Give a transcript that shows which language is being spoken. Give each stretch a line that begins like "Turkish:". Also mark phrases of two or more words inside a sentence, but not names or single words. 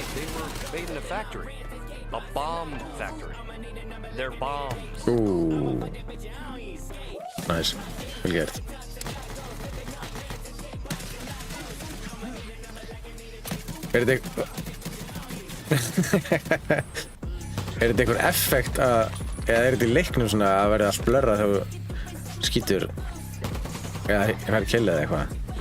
English: They were made in a factory. A bomb factory. They're bombs. Ooh. Nice.
Icelandic: Vel gert. Er þetta einhver effekt að, eða er þetta í leiknum svona að verða allt blurrað þegar þú skýtur eða fær kill eða eitthvað?